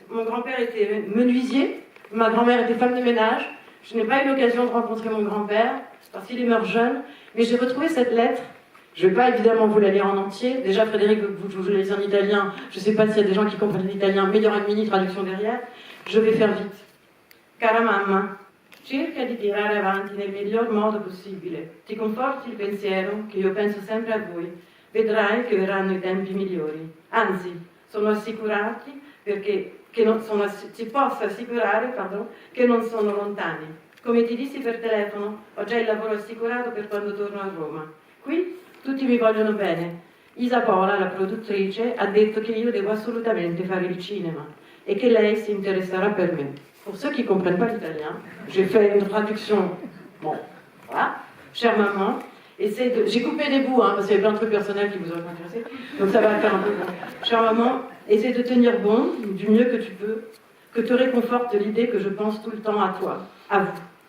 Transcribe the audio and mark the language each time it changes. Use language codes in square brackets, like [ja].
[fr] Mon grand-père était menuisier, ma grand-mère était femme de ménage. Je n'ai pas eu l'occasion de rencontrer mon grand-père, parce qu'il est mort jeune. Mais j'ai retrouvé cette lettre. Je ne vais pas évidemment vous la lire en entier. Déjà, Frédéric, vous la lisez en italien. Je ne sais pas s'il y a des gens qui comprennent l'italien. Mais il y aura une mini-traduction derrière. Je vais faire vite. [it] Cara mamma, cerca di tirare avanti nel miglior modo possibile. Ti conforti il pensiero che io penso sempre a voi. Vedrai che verranno i tempi migliori. Anzi, sono assicurati perché si possa assicurare che non sono lontani. Come ti dissi per telefono, ho già il lavoro assicurato per quando torno a Roma. Qui tutti mi vogliono bene. Isapola, la produttrice, ha detto che io devo assolutamente fare il cinema [fr] et que [it] lei si interesserà per me. [fr] Pour ceux qui ne comprennent pas l'italien, j'ai fait une traduction. Bon, voilà. Chère maman, j'ai coupé des bouts, parce qu'il y avait plein de trucs personnels qui vous auraient pas intéressé. Donc ça va faire un peu bon. Chère maman, essaie de tenir bon, du mieux que tu peux, que te réconforte l'idée que je pense tout le temps à toi, à vous.